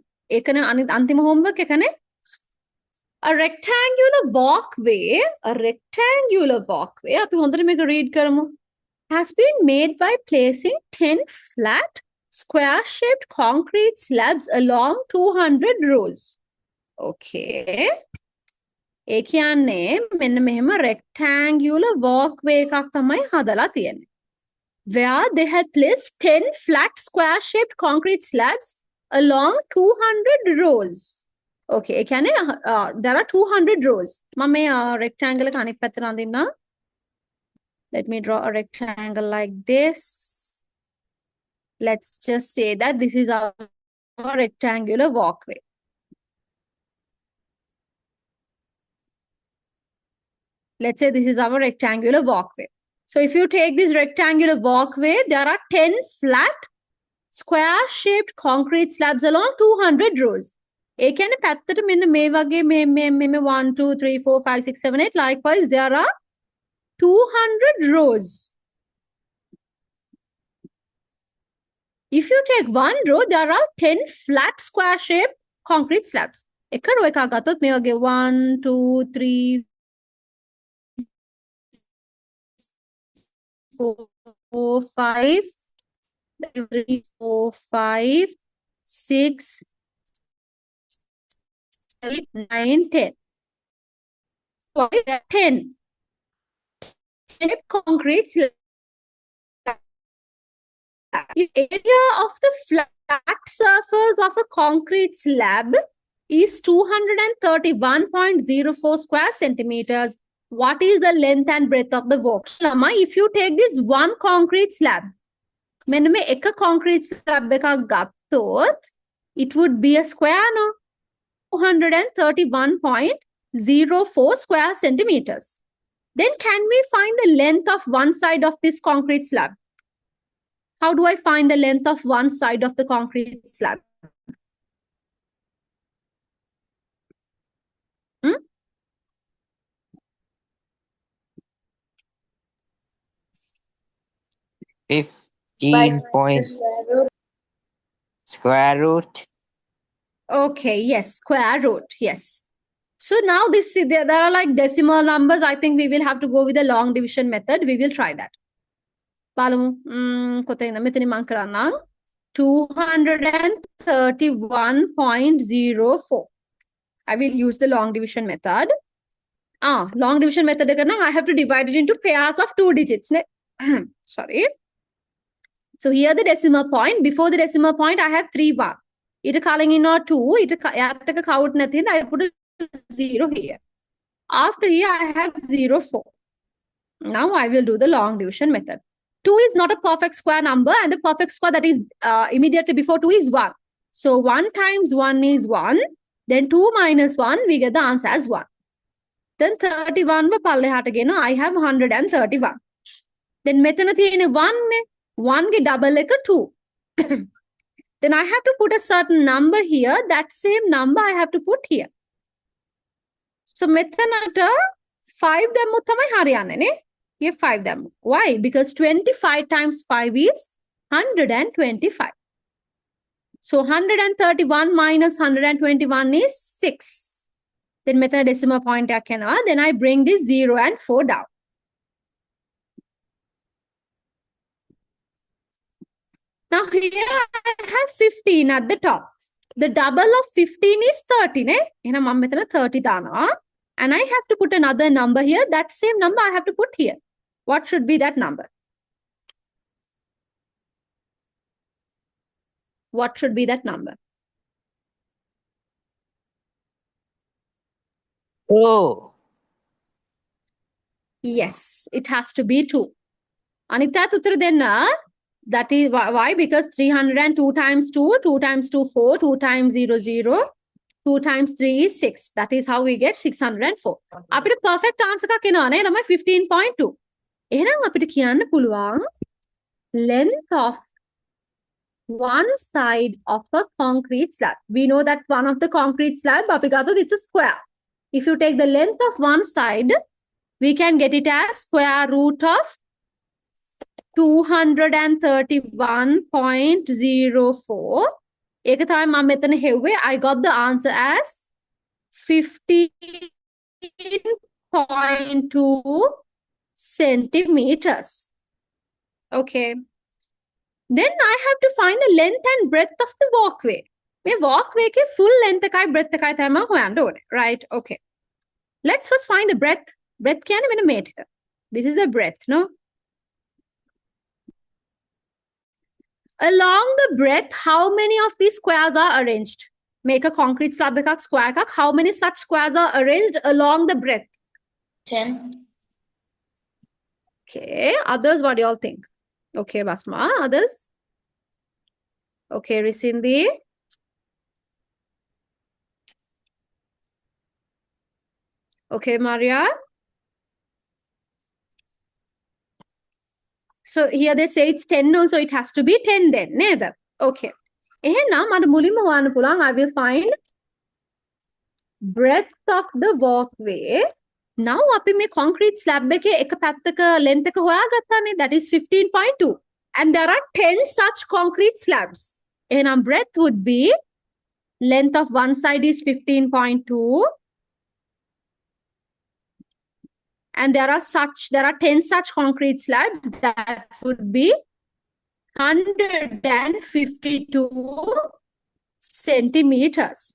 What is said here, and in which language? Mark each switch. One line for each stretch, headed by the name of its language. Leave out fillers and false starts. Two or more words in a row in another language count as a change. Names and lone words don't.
Sinhala: එකනේ අන්තිම homework එකනේ.
English: A rectangular walkway,
Sinhala: අපි හොඳට මේක read කරමු,
English: has been made by placing 10 flat square-shaped concrete slabs along 200 rows.
Sinhala: Okay. ඒ කියන්නේ මෙන්න මෙහෙම rectangular walkway එකක් තමයි හදලා තියෙන්නේ.
English: Where they had placed 10 flat square-shaped concrete slabs along 200 rows. Okay,
Sinhala: ඒ කියන්නේ
English: there are 200 rows.
Sinhala: මම මේ rectangle එක අනිත් පැත්තට අඳින්න.
English: Let me draw a rectangle like this. Let's just say that this is our rectangular walkway. Let's say this is our rectangular walkway. So if you take this rectangular walkway, there are 10 flat square-shaped concrete slabs along 200 rows.
Sinhala: ඒ කියන්නේ පැත්තට මෙන්න මේ වගේ මේ 1 2 3 4 5 6 7 8
English: likewise there are 200 rows. If you take one row, there are 10 flat square-shaped concrete slabs.
Sinhala: එක row එකක් ගත්තොත් මේ වගේ 1 2 3 4 5 3 4 5 6 8 9 10.
English: 10 shaped concrete slab. If area of the flat surface of a concrete slab is 231.04 square centimeters, what is the length and breadth of the walk? Lama, if you take this one concrete slab,
Sinhala: මෙන්න මේ එක
English: concrete slab
Sinhala: එකක් ගත්තොත්,
English: it would be a square, no? 231.04 square centimeters. Then can we find the length of one side of this concrete slab? How do I find the length of one side of the concrete slab? Hmm? By 15 point square root. square root. Okay, yes, square root, yes. So now there are like decimal numbers. I think we will have to go with the long division method. We will try that.
Sinhala: කොතෙන්ද මෙතන මං කරන්නම් 231.04.
English: I will use the long division method. Long division method
Sinhala: එක නම්
English: I have to divide it into pairs of 2 digits. Sorry. So here the decimal point. Before the decimal point, I have 3 1.
Sinhala: ඊට කලින් ඉන්නවා 2. ඊට යාත් එක count නැති හින්දා
English: I put a 0 here. After here, I have 0 4. Now I will do the long division method. 2 is not a perfect square number, and the perfect square that is immediately before 2 is 1. So 1 times 1 is 1. Then 2 minus 1, we get the answer as 1. Then 31 again, I have 131.
Sinhala: Then මෙතන තියෙන 1 ගේ double එක 2.
English: Then I have to put a certain number here. That same number I have to put here.
Sinhala: So මෙතනට 5 දැම්මොත් තමයි හරියන්නේ නේ. Here 5 දැම්මොත්.
English: Why? Because 25 times 5 is 125. So 131 minus 121 is 6.
Sinhala: Then මෙතන
English: decimal point
Sinhala: එකක් යනවා.
English: Then I bring this 0 and 4 down. Now here I have 15 at the top. The double of 15 is 30 නේ.
Sinhala: එහෙනම් මම මෙතන 30 දානවා.
English: And I have to put another number here. That same number I have to put here. What should be that number? What should be that number? Oh, Yes, it has to be 2.
Sinhala: අනිත් උත්තර දෙන්න.
English: That is why? Because 302 times 2, 2 times 2, 4, 2 times 0, 0, 2 times 3 is 6. That is how we get 604.
Sinhala: අපිට perfect answer එකක් එනවා නේ ළමයි
English: 15.2.
Sinhala: එහෙනම් අපිට කියන්න පුළුවන්
English: length of one side of a concrete slab. We know that one of the concrete slab
Sinhala: අපි ගත්තොත්
English: it's a square. If you take the length of one side, we can get it as square root of 231.04.
Sinhala: ඒක තමයි මම මෙතන හෙව්වේ.
English: I got the answer as 15.2 centimeters. Okay. Then I have to find the length and breadth of the walkway.
Sinhala: මේ walkway එකේ
English: full length
Sinhala: එකයි breadth එකයි තමයි මම හොයන්න ඕනේ.
English: Right? Okay. Let's first find the breadth.
Sinhala: Breadth කියන්නේ මෙන්න මේ ටික.
English: This is the breadth, no? Along the breadth, how many of these squares are arranged? Make a concrete slab ekak square ekak. How many such squares are arranged along the breadth? 10. Okay. Others, what do y'all think? Okay, Basma. Others? Okay, Risindi. Okay, Maria. So here they say it's 10, no, so it has to be 10 then. Neither. Okay.
Sinhala: එහෙනම් මට මුලින්ම හොයන්න පුළුවන්
English: I will find breadth of the walkway.
Sinhala: Now අපි මේ
English: concrete slab
Sinhala: එකේ එක පැත්තක length එක හොයාගත්තානේ.
English: That is 15.2. And there are 10 such concrete slabs. එහෙනම් breadth would be length of one side is 15.2. And there are 10 such concrete slabs. That would be 152 centimeters.